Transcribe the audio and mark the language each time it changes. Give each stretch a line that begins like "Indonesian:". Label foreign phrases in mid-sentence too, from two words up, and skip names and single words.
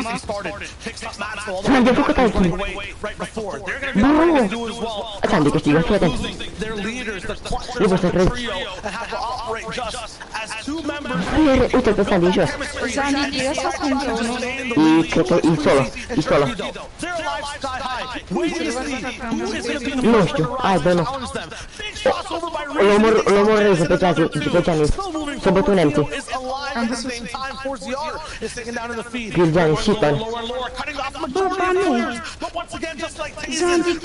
Romanian: Zandi a făcut altul. Bă! Zandi câștigă, fii atent. Nu pot să cred. Uite-l pe Zandi în jos. Zandi, e ăsta cum zonul? Cred că e solo. E solo. Nu știu, hai bă, nu. L-a omorât pe Giannis. S-a bătut nemții. Am văzut. Giannis, Shiton. Bă, Banii! Zandi,